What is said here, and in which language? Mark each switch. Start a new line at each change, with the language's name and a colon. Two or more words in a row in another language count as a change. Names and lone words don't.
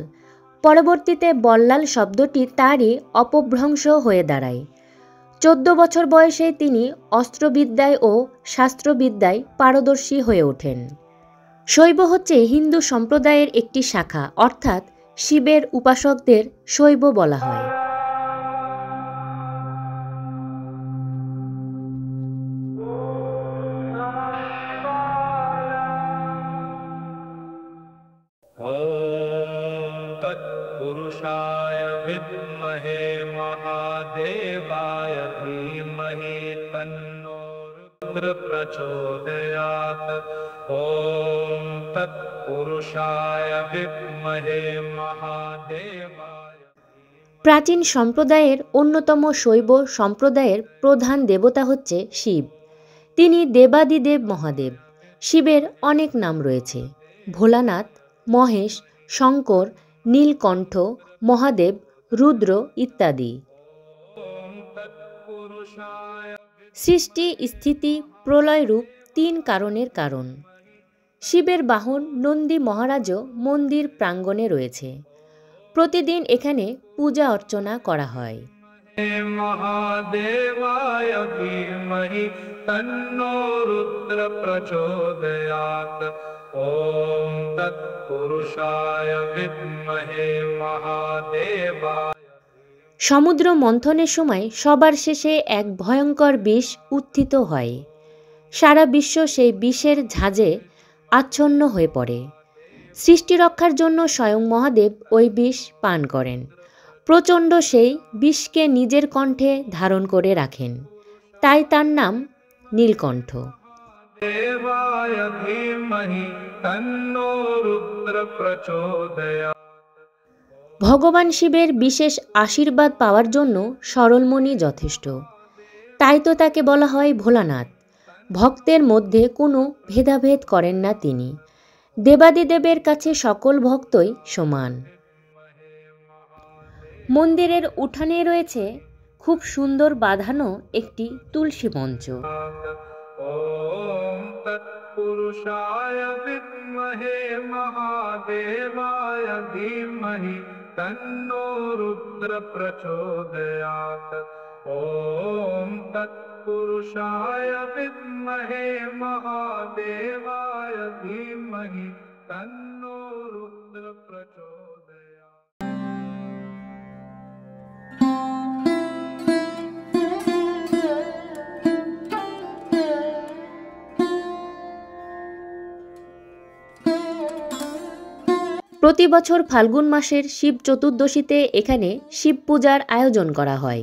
Bangla: পরবর্তীতে বল্লাল শব্দটি তারই অপভ্রংশ হয়ে দাঁড়ায়। 14 বছর বয়সে তিনি অস্ত্রবিদ্যায় ও শাস্ত্রবিদ্যায় পারদর্শী হয়ে ওঠেন। শৈব হচ্ছে হিন্দু সম্প্রদায়ের একটি শাখা, অর্থাৎ শিবের উপাসকদের শৈব বলা হয়।
Sanskrit: तत्पुरुषाय विद्महे महादेवाय धीमहि तन्नो रुद्र प्रचोदयात्। ॐ तत्पुरुषाय विद्महे महादेवाय।
Bangla: প্রাচীন সম্প্রদায়ের অন্যতম শৈব সম্প্রদায়ের প্রধান দেবতা হচ্ছে শিব। তিনি দেবাদিদেব মহাদেব। শিবের অনেক নাম রয়েছে: ভোলানাথ, মহেশ, শঙ্কর, নীলকণ্ঠ, মহাদেব, রুদ্র ইত্যাদি। সৃষ্টি, স্থিতি, প্রলয়রূপ 3 কারণের কারণ। শিবের বাহন নন্দী মহারাজও মন্দির প্রাঙ্গণে রয়েছে। প্রতিদিন এখানে পূজা অর্চনা করা হয়।
Sanskrit: महादेवाय धीमहि तन्नो रुद्र प्रचोदयात्। ॐ तत्पुरुषाय विद्महे महादेवाय।
Bangla: সমুদ্র মন্থনের সময় সবার শেষে এক ভয়ঙ্কর বিষ উত্থিত হয়। সারা বিশ্ব সেই বিষের ঝাঁজে আচ্ছন্ন হয়ে পড়ে। সৃষ্টি রক্ষার জন্য স্বয়ং মহাদেব ওই বিষ পান করেন। প্রচণ্ড সেই বিষকে নিজের কণ্ঠে ধারণ করে রাখেন, তাই তার নাম নীলকণ্ঠ।
Sanskrit: देवाय धीमहि तन्नो रुद्र प्रचोदयात्।
Bangla: ভগবান শিবের বিশেষ আশীর্বাদ পাওয়ার জন্য সরলমণি যথেষ্ট, তাই তো তাকে বলা হয় ভোলানাথ। ভক্তের মধ্যে কোনো ভেদাভেদ করেন না তিনি। দেবাদিদেবের কাছে সকল ভক্তই সমান। মন্দিরের উঠানে রয়েছে খুব সুন্দর বাঁধানো একটি তুলসী মঞ্চ।
Sanskrit: ॐ तत्पुरुषाय विद्महे महादेवाय धीमहि तन्नो रुद्र प्रचोदयात्। ॐ तत्पुरुषाय विद्महे महादेवाय धीमहि तन्नो रुद्र प्रचोदयात्।
Bangla: প্রতি বছর ফাল্গুন মাসের শিব চতুর্দশীতে এখানে শিব পূজার আয়োজন করা হয়।